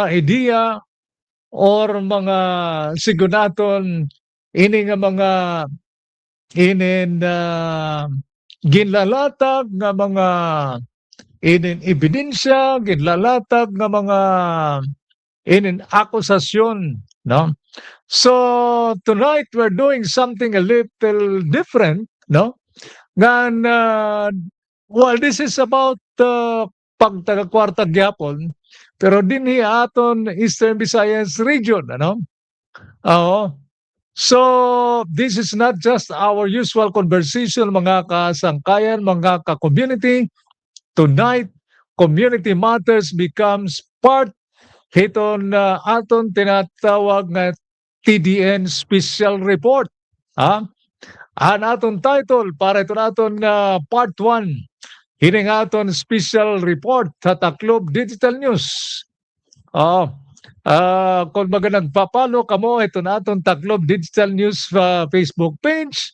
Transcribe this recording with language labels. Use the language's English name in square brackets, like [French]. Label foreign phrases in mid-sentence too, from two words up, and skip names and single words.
[Waray] ideya or mga sigunaton ini nga mga inin ginlalatag nga mga inin ebidensya, ginlalatag nga mga inin akusasyon, no? [English] So tonight we're doing something a little different, no? [Waray] Nga [English] well, this is about [Waray] pagtaga-kwarta gyapon pero dinhi aton Eastern Visayas region, Oo. [English] So this is not just our usual conversation [Waray] mga kasangkayan, mga ka-community. [English] Tonight, community matters becomes part [Waray] hiton aton tinatawag nga [English] TDN Special Report. [Waray] Ang aton title para ito naton part 1. Hining aton special report sa Taklob Digital News. Kung baga nagpapalo kamo ito naton Taklob Digital News Facebook page.